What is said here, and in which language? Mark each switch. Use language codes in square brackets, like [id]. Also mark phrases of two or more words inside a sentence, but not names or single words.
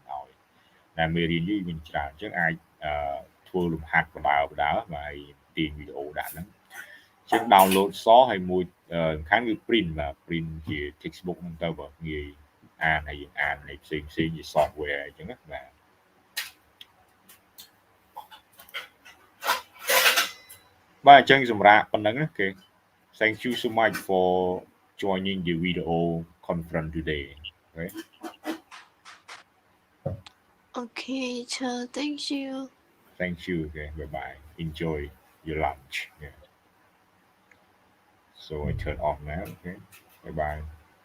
[km] ឲ្យតែមេរៀននេះមានច្រើនអញ្ចឹងអាចធ្វើលំហាត់បដើបាទហើយទាញវីដេអូដាក់ហ្នឹងអញ្ចឹង download សហើយមួយសំខាន់គឺ print បាទ print ជា textbook ហ្នឹងទៅបាទងាយអានហើយយើងអានហើយផ្សេងជា software អញ្ចឹងណាបាទបាទអញ្ចឹងសម្រាប់ប៉ុណ្ណឹងគេ [en] Thank you so much for joining the video conference today okay Okay sure thank you okay bye bye enjoy your lunch yeah. So I turn off now okay bye bye